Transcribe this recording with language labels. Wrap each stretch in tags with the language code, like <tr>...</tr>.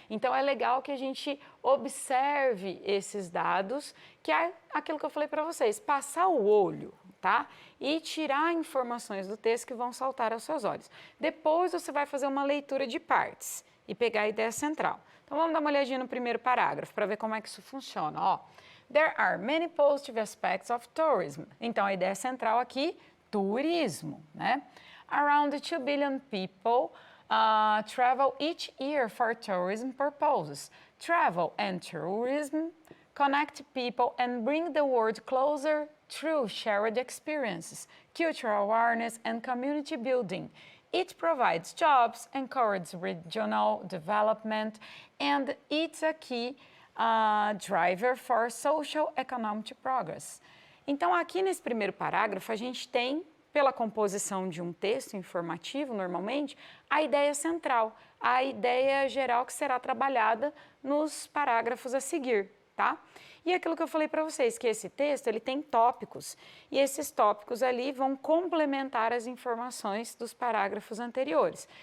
<pt>Então é legal que a gente observe esses dados, que é aquilo que eu falei para vocês, passar o olho, tá? E tirar informações do texto que vão saltar aos seus olhos. Depois você vai fazer uma leitura de partes e pegar a ideia central. Então vamos dar uma olhadinha no primeiro parágrafo para ver como é que isso funciona, ó.</pt> <en>There are many positive aspects of tourism.</en> <pt>Então, a ideia central aqui, turismo, né?</pt> <en>Around 2 billion people travel each year for tourism purposes. Travel and tourism connect people and bring the world closer through shared experiences, cultural awareness and community building. It provides jobs, encourages regional development, and it's a key driver for social economic progress.</en> <pt>Então, aqui nesse primeiro parágrafo, a gente tem, pela composição de um texto informativo, normalmente, a ideia central, a ideia geral que será trabalhada nos parágrafos a seguir, tá? E aquilo que eu falei para vocês, que esse texto ele tem tópicos, e esses tópicos ali vão complementar as informações dos parágrafos anteriores.</pt>